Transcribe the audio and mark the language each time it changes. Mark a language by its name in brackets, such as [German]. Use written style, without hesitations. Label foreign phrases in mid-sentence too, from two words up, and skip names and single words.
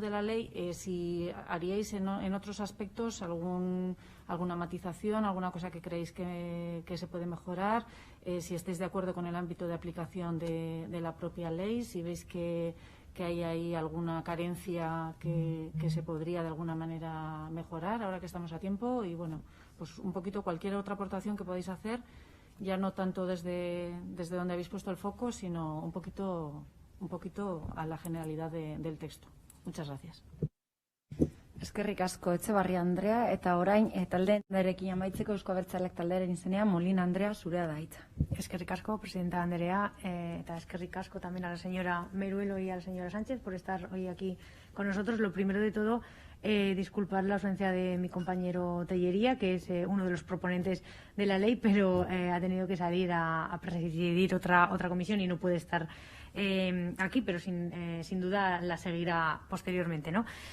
[Spanish] de la ley, si haríais en otros aspectos alguna matización, alguna cosa que creéis que se puede mejorar, si estáis de acuerdo con el ámbito de aplicación de la propia ley, si veis que hay ahí alguna carencia que se podría de alguna manera mejorar ahora que estamos a tiempo, y bueno, pues un poquito cualquier otra aportación que podáis hacer, ya no tanto desde donde habéis puesto el foco, sino un poquito a la generalidad del texto. Muchas gracias. [Basque] Eskerrik asko Etxebarria Andrea, eta orain taldearekin amaitzeko Euzko Abertzaleak taldearen izenean Molina Andrea, zurea da hitza. Eskerrik asko, presidenta Andrea, eta eskerrik asko [Spanish] también a la señora Meruelo y a la señora Sánchez por estar hoy aquí con nosotros. Lo primero de todo, disculpar la ausencia de mi compañero Tellería, que es uno de los proponentes de la ley, pero ha tenido que salir a presidir otra comisión y no puede estar aquí, pero sin duda la seguirá posteriormente, ¿no?